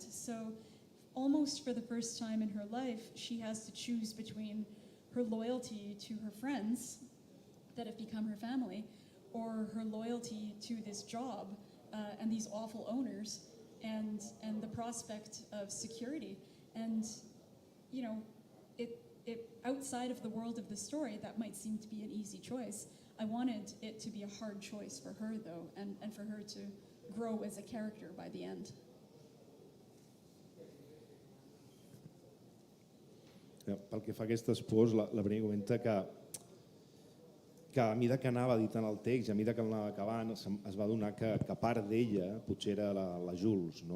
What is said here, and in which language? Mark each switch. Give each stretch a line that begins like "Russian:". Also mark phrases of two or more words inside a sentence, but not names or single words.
English: So almost for the first time in her life, she has to choose between her loyalty to her friends that have become her family, or her loyalty to this job and these awful owners, and the prospect of security. And you know, it outside of the world of the story, that might seem to be an easy choice. I wanted it to be a hard choice for her, though, and for her to grow as a character by the end.
Catalan: Pel que fa a aquestes pors, la Premee comenta que a mesura que anava editant el text i a mesura que l'anava acabant es va adonar que part d'ella potser era la Jules. No?